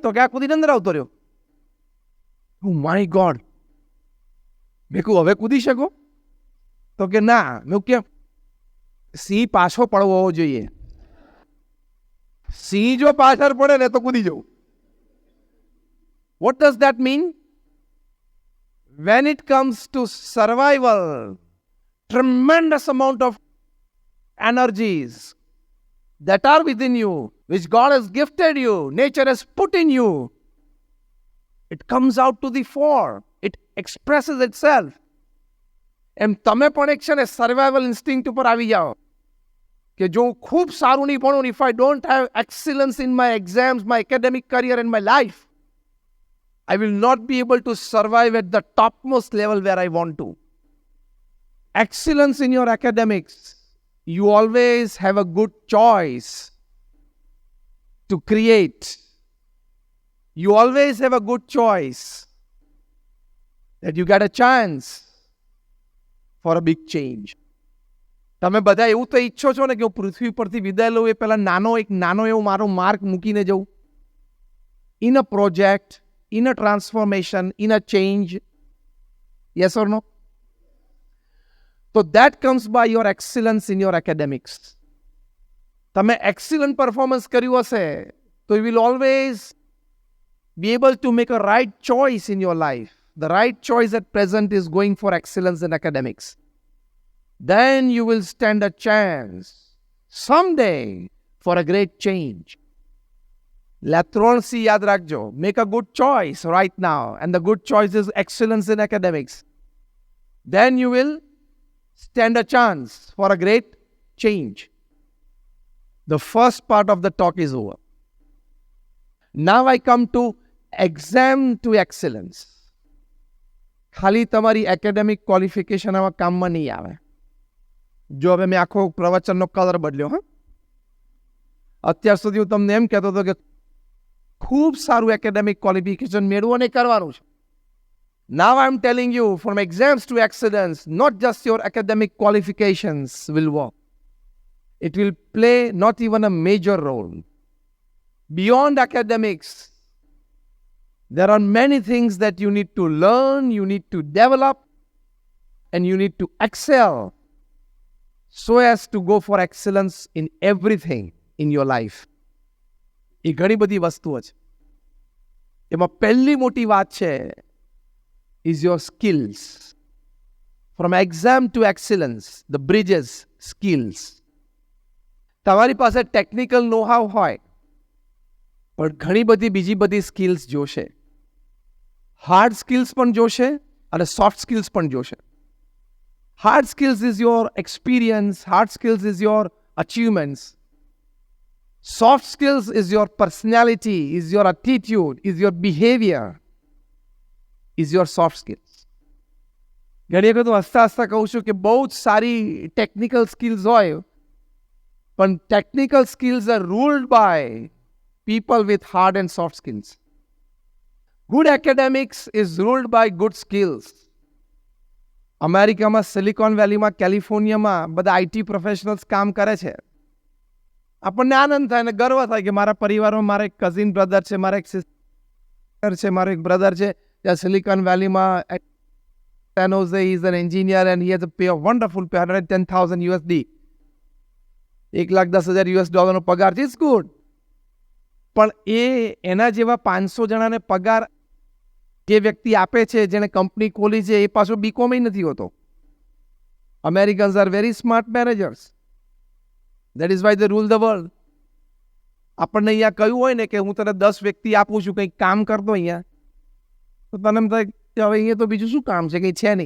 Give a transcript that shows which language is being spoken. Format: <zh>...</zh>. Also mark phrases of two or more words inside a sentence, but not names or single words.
<gu>તો કે આ કૂદીને અંદર આવતો રહ્યો. માય ગોડ. મેં કહું હવે કૂદી શકો? તો કે ના. મેં કેમ? સિંહ પાછો પડવો હોવો જોઈએ. સિંહ જો પાછળ પડે ને તો કૂદી જવું.</gu> <en>what does that mean? When it comes to survival, tremendous amount of energies that are within you, which God has gifted you, nature has put in you, it comes out to the fore. It expresses itself.</en> <gu>એમ તમે પણ એક છે ને</gu> <en>survival instinct</en> <gu>ઉપર આવી જાઓ કે જો હું ખૂબ સારું નહીં ભણું,</gu> <en>if I don't have excellence in my exams, my academic career and my life, I will not be able to survive at the topmost level where I want to. Excellence in your academics. You always have a good choice to create. You always have a good choice that you get a chance for a big change.</en> <gu>તમે બધા એવું તો ઈચ્છો છો ને કે હું પૃથ્વી પરથી વિદાય લઉં એ પહેલાં નાનો એવો મારો માર્ક મૂકીને જવું.</gu> <en>In a project, in a transformation, in a change. Yes or no? So that comes by your excellence in your academics. તમે excellent performance</en> <gu>કર્યું હશે તો</gu> <en>you will always be able to make a right choice in your life. The right choice at present is going for excellence in academics. Then you will stand a chance someday for a great change.</en> <gu>Latron C યાદ રાખજો.</gu> <en>Make a good choice right now. And the good choice is excellence in academics. Then you will stand a chance for a great change. The first part of the talk is over. Now I come to exam to excellence.</en> <gu>ખાલી તમારી</gu> <en>academic qualification</en> <gu>આમાં કામમાં નહીં આવે. જો હવે મેં આખો પ્રવચનનો કલર બદલ્યો. અત્યાર સુધી હું તમને એમ કહેતો હતો કે ખૂબ સારું</gu> <en>academic qualification</en> <gu>મેળવો ને કરવાનું છે.</gu> <en>Now I'm telling you, from exams to excellence, not just your academic qualifications will work. It will play not even a major role. Beyond academics, there are many things that you need to learn, you need to develop, and you need to excel so as to go for excellence in everything in your life.</en> <gu>એ ઘણી બધી વસ્તુઓ છે. એમાં પહેલી મોટી વાત છે</gu> <en>is your skills. From exam to excellence, the bridges, skills.</en> <gu>તમારી પાસે</gu> <en>technical know-how</en> <gu>હોય પણ ઘણી બધી બીજી બધી સ્કિલ્સ જોશે.</gu> <en>hard skills</en> <gu>પણ જોશે અને</gu> <en>soft skills</en> <gu>પણ જોશે.</gu> <en>hard skills is your experience, hard skills is your achievements. Soft skills is your personality, is your attitude, is your behavior, is your soft skills.</en> <gu>ઘણી વખત હું હસતા કહું છું કે બહુ જ સારી</gu> <en>technical skills</en> <gu>હોય પણ</gu> <en>technical skills are ruled by people with hard and soft skills. Good academics is ruled by good skills.</en> <gu>અમેરિકામાં સિલિકોન વેલીમાં, કેલિફોર્નિયામાં બધા</gu> <en>IT professionals</en> <gu>કામ કરે છે. આપણને આનંદ થાય અને ગર્વ થાય કે મારા પરિવારમાં મારા એક</gu> <en>cousin brother</en> <gu>છે, મારા એક સિસ્ટર છે, મારો એક બ્રધર છે ત્યાં સિલિકોન વેલીમાં San Jose,</gu> <en>he is an engineer and he has a pay of wonderful pay, $110,000 USD.</en> <gu>$1,10,000 US નો પગાર છે.</gu> <en>It's good.</en> <gu>પણ એના જેવા 500 જણાને પગાર જે વ્યક્તિ આપે છે, જેને કંપની ખોલી છે, એ પાછો બીકોમ નથી હોતો.</gu> <en>Americans are very smart managers. that is why they rule the world.</en> <gu>આપણને અહીંયા કહ્યું હોય ને કે હું તને 10 વ્યક્તિ આપું છું, કંઈક કામ કરતો અહીંયા, તો તને એમ થાય કે હવે અહીંયા તો બીજું શું કામ છે, કંઈ છે નહીં.</gu>